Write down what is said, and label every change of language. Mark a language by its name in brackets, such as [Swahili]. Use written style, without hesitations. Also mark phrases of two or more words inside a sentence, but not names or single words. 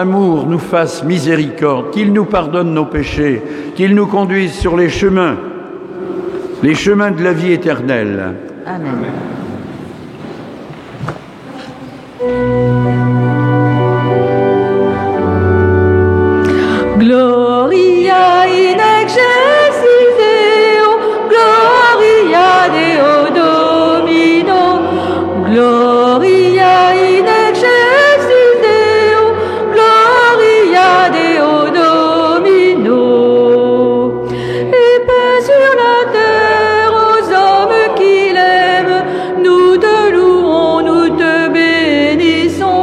[French] amour, nous fasse miséricorde, qu'il nous pardonne nos péchés, qu'il nous conduise sur les chemins de la vie éternelle. Amen. [Latin] Gloria in excelsis Deo, Gloria Deo Domino, Gloria in excelsis Deo, Gloria Deo Domino. [French] Et paix sur la terre aux hommes qu'il aime, nous te louons, nous te bénissons.